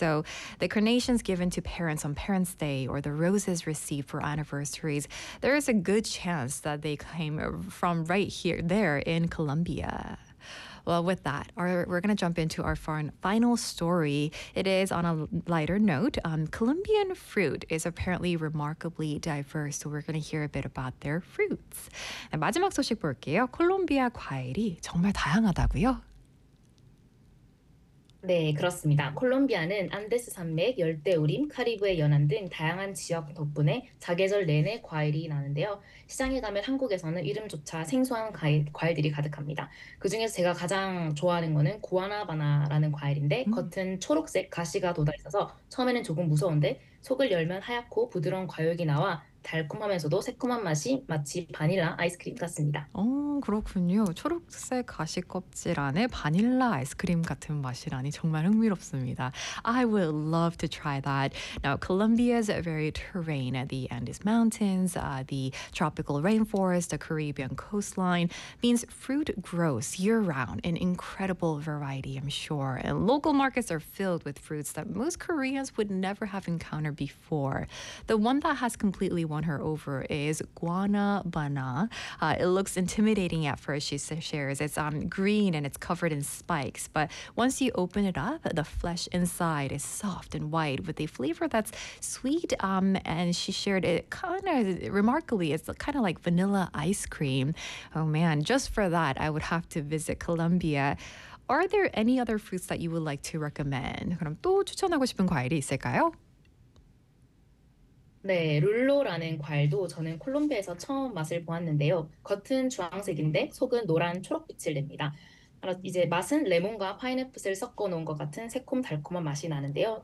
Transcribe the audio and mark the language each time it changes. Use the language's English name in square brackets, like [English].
[English] So the carnations given to parents on Parents' Day or the roses received for anniversaries, there is a good chance that they came from right here, there in Colombia. Well, with that, we're going to jump into our final story. It is on a lighter note. Colombian fruit is apparently remarkably diverse, so we're going to hear a bit about their fruits. [Korean] 네, 마지막 소식 볼게요. 콜롬비아 과일이 정말 다양하다고요? 네, 그렇습니다. 콜롬비아는 안데스 산맥, 열대우림, 카리브해 연안 등 다양한 지역 덕분에 사계절 내내 과일이 나는데요. 시장에 가면 한국에서는 이름조차 생소한 과일들이 가득합니다. 그중에서 제가 가장 좋아하는 거는 구아나바나라는 과일인데 겉은 초록색 가시가 돋아 있어서 처음에는 조금 무서운데 속을 열면 하얗고 부드러운 과육이 나와 달콤하면서도 새콤한 맛이 마치 바닐라 아이스크림 같습니다. 그렇군요. 초록색 가시껍질 안에 바닐라 아이스크림 같은 맛이라니 정말 흥미롭습니다. [English] I would love to try that. Now, Colombia's very terrain at the Andes Mountains, the tropical rainforest, the Caribbean coastline means fruit grows year-round in incredible variety, I'm sure. And local markets are filled with fruits that most Koreans would never have encountered before. The one that has completely won her over is guanabana. It looks intimidating at first, she shares. It's green and it's covered in spikes, but once you open it up, the flesh inside is soft and white with a flavor that's sweet. And she shared it kind of remarkably, it's kind of like vanilla ice cream. Oh man, just for that, I would have to visit Colombia. Are there any other fruits that you would like to recommend? [Korean] 그럼 또 추천하고 싶은 과일이 있을까요? 네, 룰로라는 과일도 저는 콜롬비아에서 처음 맛을 보았는데요. 겉은 주황색인데 속은 노란 초록빛을 냅니다. 이제 맛은 레몬과 파인애플을 섞어 놓은 것 같은 새콤 달콤한 맛이 나는데요.